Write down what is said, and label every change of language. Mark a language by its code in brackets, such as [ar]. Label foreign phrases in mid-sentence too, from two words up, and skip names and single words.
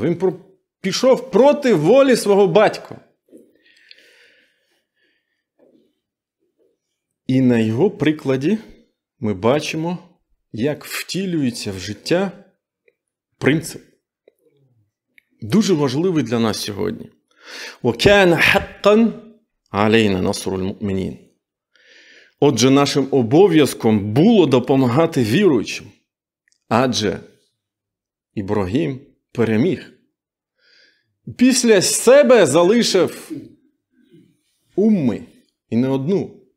[uk] Він пішов проти волі свого батька. І на його прикладі ми бачимо, як втілюється в життя принцип. Дуже важливий для нас сьогодні. [ar] وَكَانَ حَقًّا عَلَيْنَا نَصْرُ الْمُؤْمِنِينَ. [uk] Отже, нашим обов'язком було допомагати віруючим, адже Ібрагім переміг. Після себе залишив умми, і не одну.